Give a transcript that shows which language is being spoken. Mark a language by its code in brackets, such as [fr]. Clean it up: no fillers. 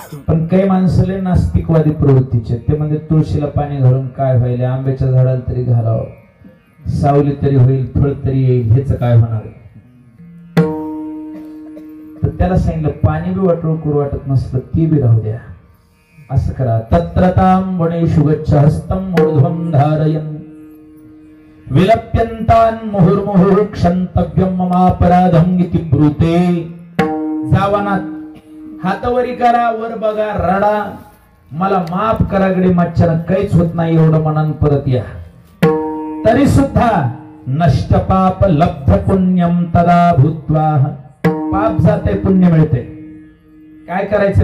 [mr] पण काही माणसाले नास्तिकवादी प्रवृत्तीचे, ते म्हणजे तुळशीला पाणी घालून काय व्हायले, आंब्याच्या झाडाला तरी घालावं, सावली तरी होईल, फळ तरी येईल, हेच काय होणार? तर त्याला सांगितलं पाणी बी वाटून करू वाटत नसलं ती बी राहू द्या. असं करा. [sa] तत्रतां वनेषु गच्छ हस्तं ऊर्ध्वं धारयन् विलप्यन्तान् मुहुर्मुहुः क्षन्तव्यं ममापराधं इति ब्रूते. [mr] जावनात हातवरी करा, वर बघा, रडा, मला माफ करा गडी, मच्छर काहीच होत नाही एवढं मनान परत या. तरी सुद्धा [sa] नष्ट पाप लब्ध पुण्यम तदा भूत्वा. [mr] पाप जाते, पुण्य मिळते. काय करायचे?